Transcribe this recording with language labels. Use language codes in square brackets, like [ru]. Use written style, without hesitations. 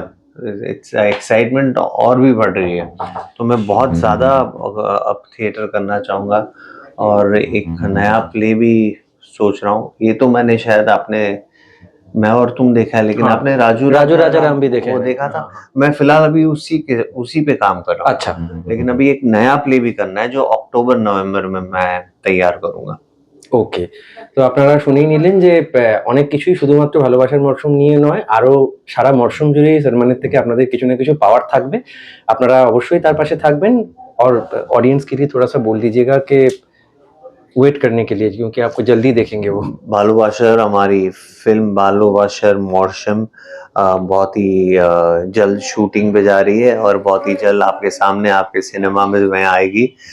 [hi] अब एक्साइटमेंट और भी बढ़ रही है, तो मैं बहुत ज़्यादा अब थिएटर करना चाहूँगा और एक नया प्ले भी सोच रहा हूँ। ये तो मैंने शायद आपने मैं और तुम देखा है, लेकिन हाँ, आपने राजू राजू राजा राजा राम भी देखे वो हैं। देखा था। हाँ। मैं फिलहाल अभी उसी पे काम कर रहा हूँ। अच्छा। लेकिन अभी एक नया प्ले भी करना है जो अक्टूबर नवंबर में मैं तैयार करूंगा। [bn] ওকে। তো আপনারা শুনেই নিলেন যে অনেক কিছুই শুধুমাত্র ভালোবাসার মরশুম নিয়ে নয়, আরো সারা মরশুম জুড়েই সলমানের থেকে আপনাদের কিছু না কিছু পাওয়ার থাকবে। আপনারা অবশ্যই তার पासे থাকবেন [hi] और ऑडियंस के लिए थोड़ा-सा बोल दीजिएगा कि वेट करने के लिए क्योंकि आपको जल्दी देखेंगे वो। भालोबाशर, हमारी फिल्म भालोबाशर मौसम बहुत ही जल्द शूटिंग पे जा रही है और बहुत ही जल्द आपके सामने आपके सिनेमा में आएगी।